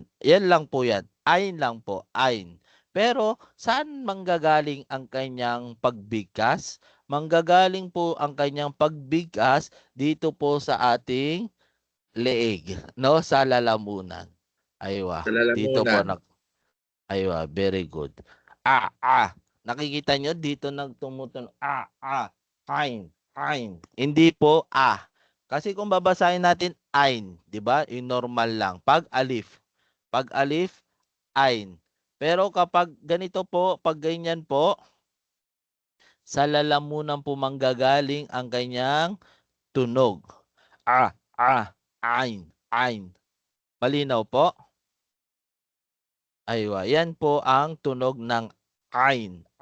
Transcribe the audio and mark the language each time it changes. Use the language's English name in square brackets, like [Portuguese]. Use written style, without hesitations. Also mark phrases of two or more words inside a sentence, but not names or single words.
[Filipino] Yan lang po yan. Ain lang po, ain. Pero saan manggagaling ang kanyang pagbigkas? Manggagaling po ang kanyang pagbigkas dito po sa ating leeg, no? Sa lalamunan. Aywa. Sa lalamunan. Dito po aywa, [English] very good. [Filipino] Nakikita nyo dito nagtumutunog. Ain. Hindi po Kasi kung babasahin natin ain, 'di ba? Yung normal lang. Pag alif, ain. Pero kapag ganito po, pag ganyan po, sa lalamunan po manggagaling ang kanyang tunog. Ain. Malinaw po? Aywa, yan po ang tunog ng ain.